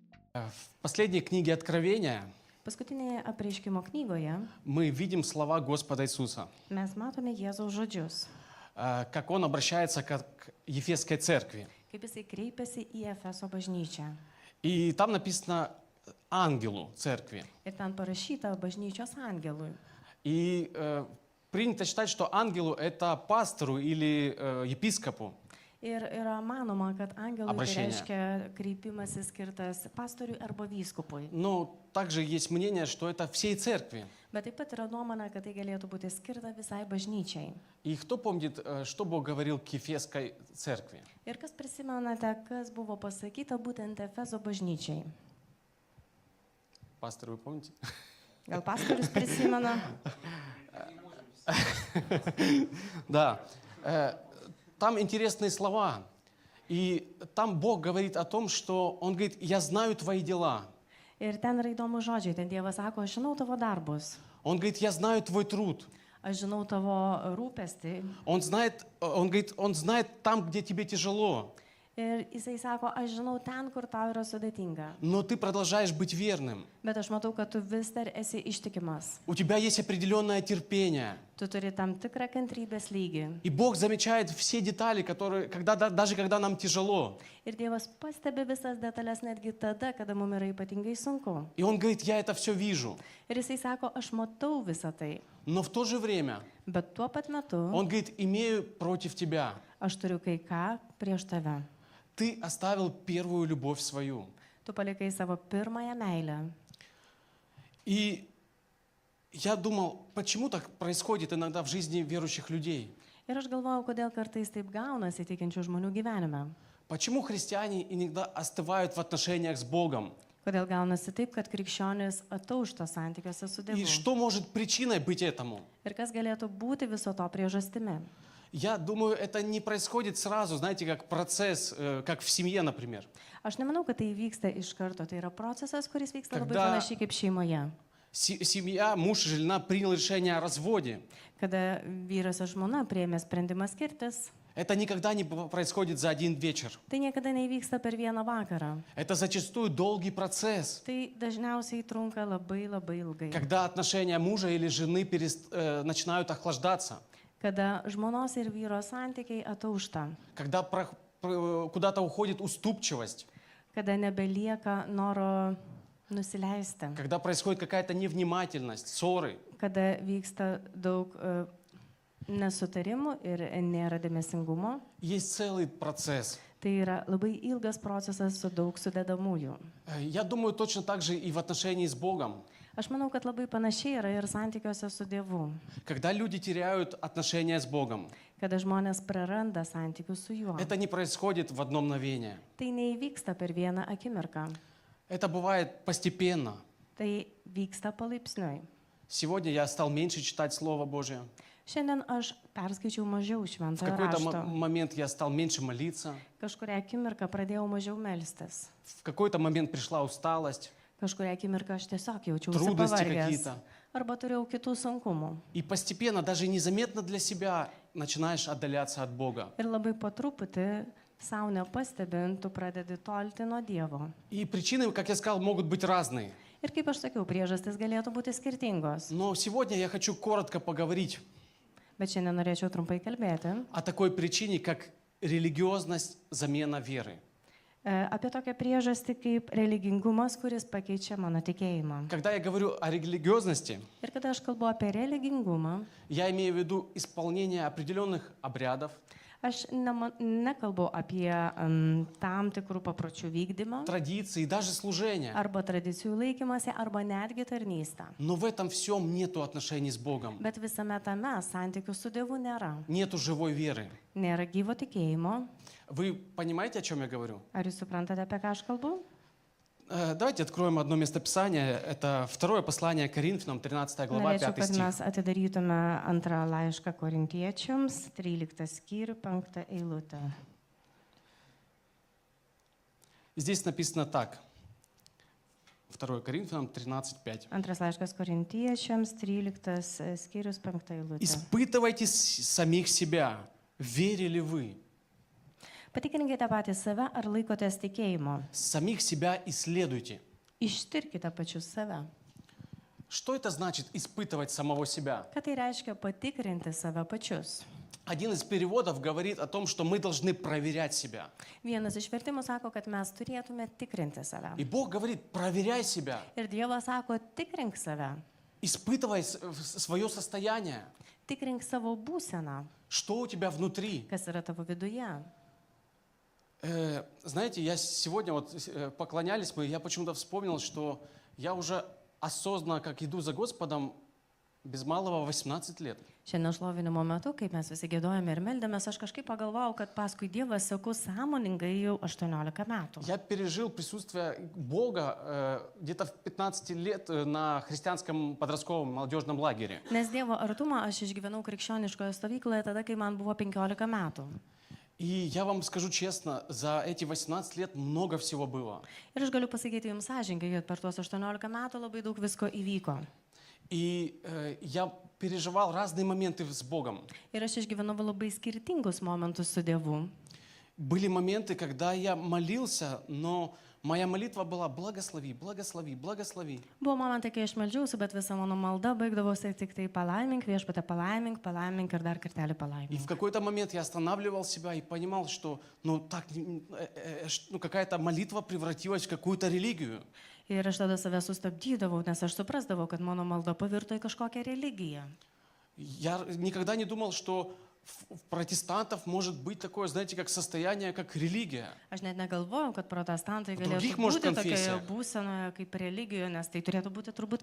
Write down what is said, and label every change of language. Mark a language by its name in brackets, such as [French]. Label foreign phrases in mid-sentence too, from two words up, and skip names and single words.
[Russian] В последней книге Откровения [Lithuanian] Paskutinėje apreiškimo knygoje [Russian] мы видим слова Господа Иисуса, [Lithuanian] mes matome Jėzaus žodžius, [Russian] как Он обращается к Ефесской церкви. [Lithuanian] kaip jisai kreipiasi į Efeso bažnyčią. [Russian] И там написано ангелу церкви. [Lithuanian] Ir ten parašyta bažnyčios angelui. [Russian] И принято считать, что ангелу это пастору или епископу. [Lithuanian] Ir yra manoma, kad angelui tai [Russian] Обращение. [Lithuanian] reiškia kreipimasis skirtas pastoriui arba vyskupui. [Russian] Но также есть мнение, что это всей церкви. [Lithuanian] Bet taip pat yra nuomonė, kad tai galėtų būti skirta visai bažnyčiai. [Russian] И кто помнит, что Бог говорил к Ефесской церкви? [Lithuanian] Ir kas prisimenate, kas buvo pasakyta būtent Efeso bažnyčiai? [Russian] Пастор, вы помните? [Lithuanian] Gal pastorius prisimena? [Russian] Да. Там интересные слова. И там Бог говорит о том, что Он говорит, я знаю твои дела. [Lithuanian] Ir ten yra įdomu žodžiai. Ten Dievas sako, aš žinau tavo darbus. [Russian] Он говорит, я знаю твой труд. [Lithuanian] Aš žinau tavo rūpestį. [Russian] Он говорит, он знает там, где тебе тяжело. [Lithuanian] Ir jisai sako, aš žinau ten, kur tau yra sudėtinga. [Russian] Но ты продолжаешь быть верным. [Lithuanian] Bet aš matau, kad tu vis dar esi ištikimas. [Russian] У тебя есть определенное терпение. [Lithuanian] Tu turi tam tikrą kantrybės lygį. [Russian] И Бог замечает все детали, даже когда нам тяжело. [Lithuanian] Ir Dievas pastebi visas detalės netgi tada, kada mums yra ypatingai sunku. [Russian] И Он говорит, я это все вижу. [Lithuanian] Ir jisai sako, aš matau visą tai. [Russian] Но в то же время [Lithuanian] Bet tuo pat metu [Russian] Он говорит, имею против тебя. [Lithuanian] aš turiu kai ką prieš tave. [Russian] Ты оставил первую любовь свою. [Lithuanian] Tu palikai savo pirmąją meilę. [Russian] И я думал, почему так происходит иногда в жизни верующих людей? [Lithuanian] Ir aš galvojau, kodėl kartais taip gaunasi tikinčių žmonių gyvenime. [Russian] Почему христиане иногда остывают в отношениях с Богом? [Lithuanian] Kodėl gaunasi taip, kad krikščionis ataušta santykiuose su [Russian] И [Lithuanian] Dievu. [Russian] что может причиной быть этому? [Lithuanian] Ir kas galėtų būti viso to priežastimi. [Russian] Я думаю, это не происходит сразу, знаете, как процесс, как в семье, например. [Lithuanian] Aš nemanau, kad tai vyksta iš karto. Tai yra procesas, kuris vyksta labai Kada- panašiai kaip šeimoje. [Russian] Семья, муж и жена принял решение о разводе. [Lithuanian] Kada vyras ir žmona priėmė sprendimą skirtis, [Russian] Это никогда не происходит за один вечер. [Lithuanian] tai niekada neįvyksta per vieną vakarą. [Russian] Это зачастую долгий процесс, [Lithuanian] Tai dažniausiai trunka labai labai ilgai. [Russian] когда отношения мужа или жены начинают охлаждаться, [Lithuanian] Kada žmonos ir vyro santykiai ataušta. [Russian] когда куда-то уходит уступчивость, [Lithuanian] Kada nebelieka noro nusileisti. [Russian] когда происходит какая-то невнимательность, ссоры. [Lithuanian] Kada vyksta daug nesutarimų ir nėra dėmesingumo. [Russian] Есть целый процесс. [Lithuanian] Tai yra labai ilgas procesas su daug sudedamųjų. [Russian] Я думаю, точно так же и в отношении с Богом. [Lithuanian] Aš manau, kad labai panašiai yra ir santykiuose su Dievu. [Russian] Когда люди теряют отношения с Богом, [Lithuanian] Kada žmonės praranda santykius su Juo. [Russian] это не происходит в одно мгновение. [Lithuanian] Tai neįvyksta per vieną akimirką. [Russian] Это бывает постепенно. [Lithuanian] Tai vyksta palaipsniui. [Russian] Сегодня я стал меньше читать Слово Божие. [Lithuanian] Šiandien aš perskaičiau mažiau [Russian] В [Lithuanian] šventojo [Russian] какой-то [Lithuanian] rašto. [Russian] момент я стал меньше молиться. [Lithuanian] Kažkuria akimirka pradėjau mažiau melstis. [Russian] В какой-то момент пришла усталость. [Lithuanian] Kažkuria akimirka aš tiesiog jaučiausi [Russian] Trudности [Lithuanian] pavargęs. [Russian] какие-то. [Lithuanian] Arba turėjau kitų sunkumų. [Russian] И постепенно, даже незаметно для себя, начинаешь отдаляться от Бога. [Lithuanian] Ir labai po truputį, savo nepastebint, tu pradedi tolti nuo Dievo. [Russian] И причины, как я сказал, могут быть разные. [Lithuanian] Ir kaip aš sakiau, priežastis galėtų būti skirtingos. [Russian] Но сегодня я хочу коротко поговорить [Lithuanian] Bet šiandien norėčiau trumpai kalbėti [Russian] о такой причине, как религиозность, замена веры. [Lithuanian] apie tokią priežastį kaip religingumas, kuris pakeičia mano tikėjimą. [Russian] Когда я говорю о религиозности, [Lithuanian] Ir kada aš kalbu apie religingumą, [Russian] я имею в виду исполнение определенных обрядов, [Lithuanian] aš nekalbu apie tam tikrų papročių vykdymą [Russian] традиций и даже служения. [Lithuanian] arba tradicijų laikymasi, arba netgi tarnystę. [Russian] Но в этом всем нету отношений с Богом. [Lithuanian] Bet visame tame santykių su Dievu nėra. [Russian] Нету живой веры. [Lithuanian] Nėra gyvo tikėjimo. [Russian] Вы понимаете, о чем я говорю? [Lithuanian] Ar jūs suprantate, apie ką aš kalbu? [Russian] Давайте откроем одно местописание. Это второе послание Коринфянам, 13 глава, [Lithuanian] Norėčiau, [Russian] 5 [Lithuanian] kad [Russian] стих. [Lithuanian] mes atidarytume antrą laišką korintiečiams, 13 skyrių, 5 eilutę. [Russian] Здесь написано так. 2 Коринфянам 13:5. [Lithuanian] Antras laiškas korintiečiams, 13 skyrius, 5 eilutė. [Russian] Испытывайте самих себя, верили вы. [Lithuanian] Patikrinkite patys save, ar laikotės tikėjimo. [Russian] Самих себя исследуйте. [Lithuanian] Ištirkite pačius save. [Russian] Что это значит испытывать самого себя? [Lithuanian] Ką tai reiškia patikrinti save pačius? [Russian] Один из переводов говорит о том, что мы должны проверять себя. [Lithuanian] Vienas iš vertimų sako, kad mes turėtume tikrinti save. [Russian] И Бог говорит, проверяй себя, [Lithuanian] Ir Dievas sako, tikrink save, [Russian] испытывай свое состояние, [Lithuanian] tikrink savo būseną, [Russian] что у тебя внутри. [Lithuanian] kas yra tavo viduje. [Russian] Знаете, я сегодня поклонялись мы, я почему-то вспомнил, что я уже осознанно, как иду за Господом, без малого 18 лет. [Lithuanian] Šiandien šlovinimo metu, kai mes visi gėdojame ir meldėmės, aš kažkaip pagalvojau, kad paskui Dievą seku sąmoningai jau 18 metų. [Russian] Я пережил присутствие Бога где-то в 15 лет на христианском подростковом молодежном лагере. [Lithuanian] Nes Dievo artumą aš išgyvenau krikščioniškoje stovykloje tada, kai man buvo 15 metų. [Russian] И я вам скажу честно, за эти 18 лет много всего было. [Lithuanian] Ir aš galiu pasakyti jums sąžininkai, kad per tuos 18 metų labai daug visko įvyko. [Russian] И я переживал разные моменты с Богом. [Lithuanian] Ir aš išgyvenau labai skirtingus momentus su Dievu. [Russian] Были моменты, когда я молился, но моя молитва была «благослови, благослови, благослови». [Lithuanian] Buvo momentai, kai aš meldžiausi, bet visa mano malda baigdavosi tik tai palaimink, viešpatie palaimink, palaimink ir dar kartelį [Russian] И [Lithuanian] palaimink. [Russian] в какой-то момент я останавливал себя и понимал, что какая-то молитва превратилась в какую-то религию. [Lithuanian] Ir aš tada save sustabdydavau, nes aš suprasdavau, kad mano malda pavirto į kažkokią religiją. [Russian] Я никогда не думал, что в протестантов может быть такое, знаете, как состояние, как религия. [Lithuanian] Aš net negalvojau, kad protestantai [Russian] Drugих, [Lithuanian] galėtų [Russian] может, [Lithuanian] būti tokioje [Russian] конфессия. [Lithuanian] būsenoje kaip religijoje, nes tai turėtų būti turbūt